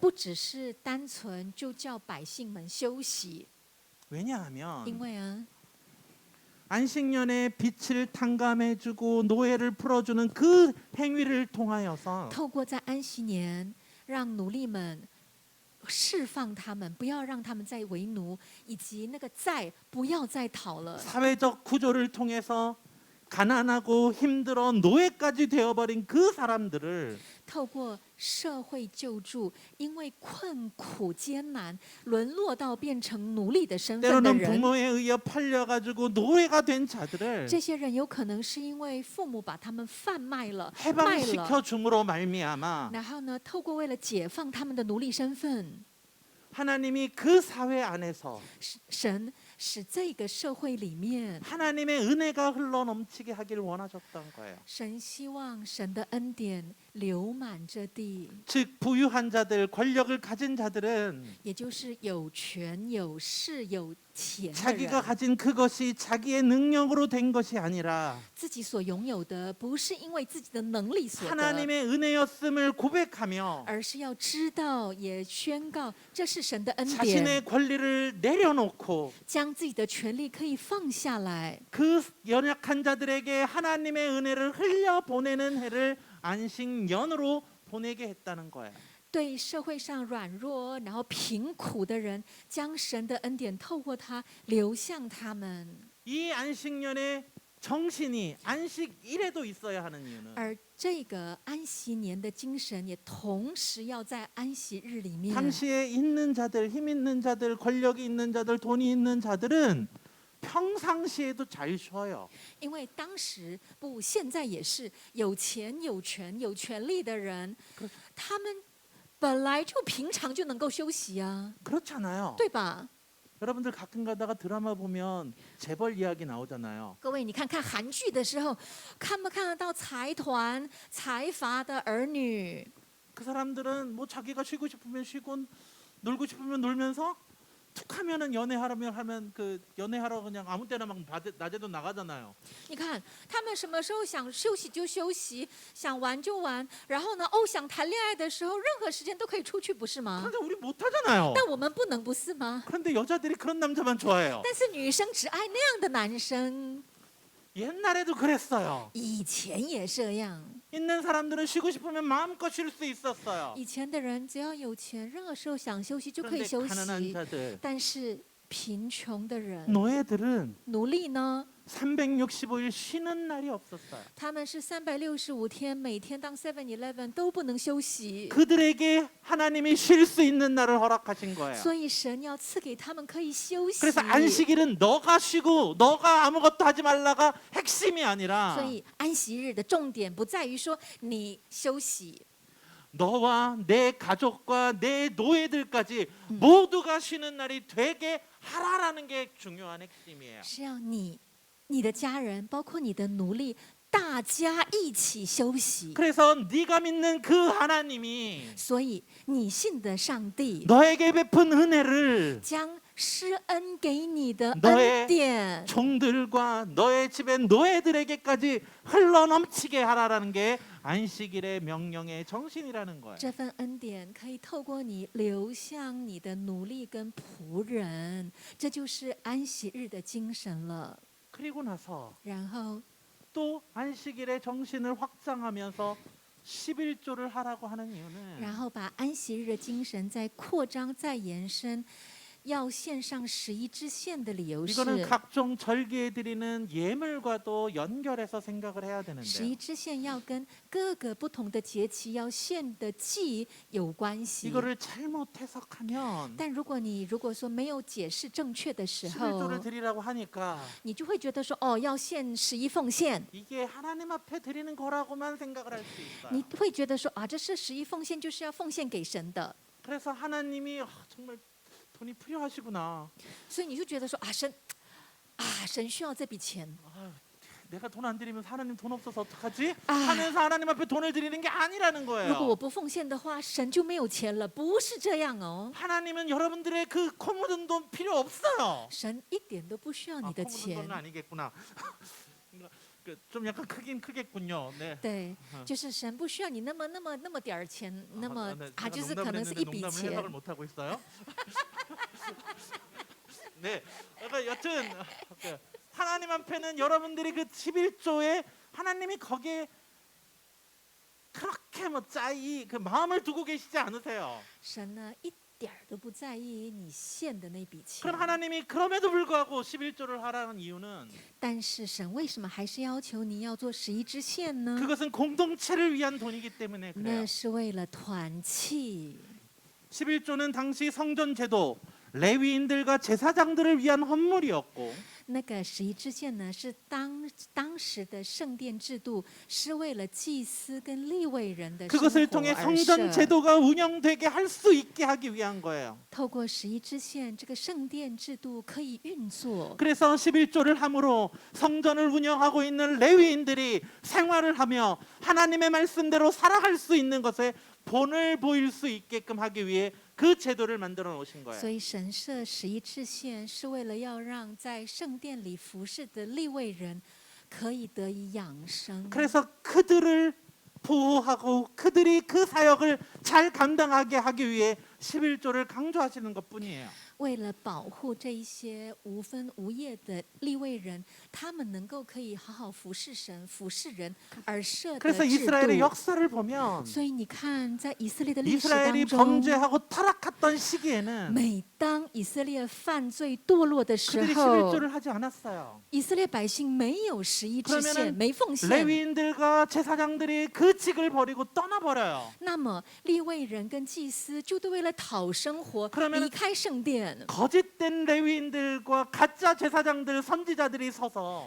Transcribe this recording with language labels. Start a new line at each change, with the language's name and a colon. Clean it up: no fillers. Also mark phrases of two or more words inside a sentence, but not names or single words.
Chinese: 不只是单纯就叫百姓们休息，
Korean: 왜냐하면
Chinese: 因为啊，
Korean: 안식년에 빚을 탕감해주고 노예를 풀어주는 그 행위를 통하여서
Chinese: 透过在安息年让奴隶们释放他们，不要让他们再为奴，以及那个债不要再讨了。
Korean: 사회적 구조를 통해서 가난하고 힘들어 노예까지 되어버린 그 사람들을
Chinese: 透过社会救助，因为困苦艰难，沦落到变成奴隶的身份的
Korean: 때로는
Chinese: 人，
Korean: 부모에 의해 팔려가지고 노예가 된 자들을
Chinese: 这些人有可能是因为父母把他们贩卖了、卖
Korean: 해방시켜
Chinese: 了，
Korean: 줌으로 말미암아
Chinese: 然后呢，透过为了解放他们的奴隶身份，
Korean: 하나님이 그 사회 안에서
Chinese: 神使这个社会里面，
Korean: 하나님의 은혜가 흘러 넘치게 하길 원하셨던 거예요.
Chinese: 神希望神的恩典流满这地，
Korean: 즉 부유한 자들, 권력을 가진 자들은
Chinese: 也就是有权、有势、有钱的
Korean: 자기가
Chinese: 人，
Korean: 가진 그것이 자기의 능력으로 된 것이 아니라
Chinese: 自己所拥有的不是因为自己的能力所得，
Korean: 하나님의 은혜였음을 고백하며
Chinese: 而是要知道也宣告这是神的恩典，
Korean: 자신의 권리를 내려놓고
Chinese: 将自己的权利可以放下来，
Korean: 그 연약한 자들에게 하나님의 은혜를 흘려 보내는 해를 안식년으로 보내게 했다는 거예요.
Chinese: 对社会上软弱然后贫苦的人，将神的恩典透过他流向他们。
Korean: 이 안식년의 정신이 안식일에도 있어야 하는 이유는
Chinese: 而这个安息年的精神，也同时要在安息日里面。
Korean: 당시에 있는 자들, 힘 있는 자들, 권력이 있는 자들, 돈이 있는 자들은 평상시에도 잘 쉬어요.
Chinese: 因为当时不，现在也是有钱、有权、有权利的人，他们本来就平常就能够休息啊，
Korean: 그렇잖아요.
Chinese: 对吧？
Korean: 여러분들 가끔 가다가 드라마 보면 재벌 이야기 나오잖아요.
Chinese: 各位，你看看韩剧的时候，看不看得到财团、财阀的儿女？
Korean: 그 사람들은 뭐 자기가 쉬고 싶으면 쉬고 놀고 싶으면 놀면서 툭하면은 하면 그 연애하러 그냥 아무 때나 막 낮에도 나가잖아요.
Chinese: 你看他们什么时候想休息就休息，想玩就玩，然后呢，想谈恋爱的时候，任何时间都可以出去，不是吗？
Korean: 그런데 우리 못 하잖아요.
Chinese: 但我们不能不是吗？
Korean: 그런데 여자들이 그런 남자만 좋아해요.
Chinese: 但是女生只爱那样的男生。
Korean: 옛날에도 그랬어요.
Chinese: 以前也这样。
Korean: 있는 사람들은 쉬고 싶으면 마음껏 쉴 수 있었어요.
Chinese: 以前的人只要有钱，任何时候想休息就可以
Korean: 그런데
Chinese: 休
Korean: 가난한
Chinese: 息。
Korean: 자들,
Chinese: 但是贫穷的人、
Korean: 노예들은
Chinese: 奴隶呢，
Korean: 365일 쉬는 날이 없었어요.
Chinese: 他们是365天，每天当 7-Eleven 都不能休息。
Korean: 그들에게 하나님이 쉴 수 있는 날을 허락하신 거예요.
Chinese: 所以神要赐给他们可以休息。
Korean: 그래서 안식일은 너가 쉬고 너가 아무것도 하지 말라가 핵심이
Chinese: 所
Korean: 아니라
Chinese: 以安息日的重点不在于说你休息，
Korean: 너와 내 가족과 내 노예들까지 모두가 쉬는 날이 되게 하라라는 게 중요한 핵심이에요.
Chinese: 是要你的家人，包括你的奴隶，大家一起休息。
Korean: 그래서 네가 믿는 그 하나님이
Chinese: 所以你信的上帝
Korean: 너에게 베푼 은혜를
Chinese: 将施恩给你的
Korean: 너의
Chinese: 恩典，
Korean: 종들과 너의 집의 노예들에게까지 흘러넘치게 하라라는 게 안식일의 명령의 정신이라는 거예요.
Chinese: 这份恩典可以透过你流向你的奴隶跟仆人，这就是安息日的精神了。
Korean: 그리고 나서
Chinese: 然后
Korean: 또 안식일의 정신을 확장하면서 11조를 하라고 하는 이유는
Chinese: 然后把安息日的精神再扩张、再延伸，要献上11支线的理由
Korean: 이거는
Chinese: 是，
Korean: 각종 절기에 드리는 예물과도 연결해서 생각을 해야
Chinese: 11
Korean: 되는데
Chinese: 支线要跟各个不同的节期要献的祭有关系。
Korean: 이거를 잘못 해석하면
Chinese: 但如果说没有解释正确的时候
Korean: 11조를 ， 드리라고 하니까
Chinese: 你就会觉得说，哦，要献11奉献，
Korean: 이게 하나님 앞에 드리는 거라고만 생각을 할 수
Chinese: 你
Korean: 있어요.
Chinese: 会觉得说，啊，这是11奉献，就是要奉献给神的，
Korean: 그래서 하나님이 정말 돈이 필요하시구나.
Chinese: 所以你就觉得说，神需要这笔钱。
Korean: 내가 돈 안 드리면 하나님 돈 없어서 어떡하지? 아. 하면서 하나님 앞에 돈을 드리는 게 아니라는
Chinese: 如果
Korean: 거예요.
Chinese: 我不奉献的话，神就没有钱了，不是这样哦。
Korean: 하나님은 여러분들의 그 코 묻은 돈 필요 없어요.
Chinese: 神一点都不需要你的
Korean: 코 묻은
Chinese: 钱
Korean: 돈은 ， 아니겠구나. 좀 약간 크긴 크겠군요. 네.
Chinese: 对，就是神不需要你那么点儿钱，那么
Korean: 네,
Chinese: 就是
Korean: 제가
Chinese: 可能是
Korean: 농담을
Chinese: 一笔
Korean: 했는데 농담을
Chinese: 钱
Korean: 해석을 。 못 하고 있어요. 네, 그러니까 여튼 하나님 앞에는 여러분들이 그 11조에 하나님이 거기에 그렇게 뭐 짜이 그 마음을 두고 계시지 않으세요.
Chinese: 神呢一点儿都不在意你献的那笔钱
Korean: 그럼 ， 하나님이 그럼에도 불구하고 11조를 하라는 이유는
Chinese: 但是神为什么还是要求你要做11支线呢？
Korean: 그것은 공동체를 위한 돈이기 때문에
Chinese: 那
Korean: 그래요.
Chinese: 是为了团契。
Korean: 11조는 당시 성전 제도 레위인들과 제사장들을 위한 헌물이었고
Chinese: 那个11支线呢，是当时的圣殿制度，是为了祭司跟利未人的生活
Korean: 그것을 통해
Chinese: 而
Korean: 성전
Chinese: 设。
Korean: 제도가 운영되게 할 수 있게 하기 위한 거예요.
Chinese: 透过11支线，这个圣殿制度可以运作。
Korean: 그래서 11조를 함으로 성전을 운영하고 있는 레위인들이 생활을 하며 하나님의 말씀대로 살아갈 수 있는 것에 본을 보일 수 있게끔 하기 위해 그 제도를 만들어 놓으신
Chinese: 所
Korean: 거예요.
Chinese: 以神设11支线，是为了要让在圣殿里服侍的利未人可以得以养生。
Korean: 그래서 그들을 보호하고 그들이 그 사역을 잘 감당하게 하기 위해 11조를 강조하시는 것뿐이에요.
Chinese: 为了保护这一些无分无业的利未人，他们能够可以好好服侍神、服侍人而设的
Korean: 그래서
Chinese: 制
Korean: 이스라엘의
Chinese: 度。
Korean: 역사를 보면
Chinese: 所以你看，在以色列的历史
Korean: 이스라엘이
Chinese: 当中，
Korean: 범죄하고 타락했던 시기에는
Chinese: 每当以色列犯罪堕落的时
Korean: 그들이
Chinese: 候，
Korean: 11조를 하지 않았어요.
Chinese: 以色列百姓没有11支
Korean: 그러면은
Chinese: 线，没奉献。
Korean: 레위인들과 제사장들이 그 직을 버리고 떠나버려요.
Chinese: 那么利未人跟祭司就都为了讨生活
Korean: 그러면은
Chinese: 离开圣殿。
Korean: 거짓된 레위인들과 가짜 제사장들 선지자들이 서서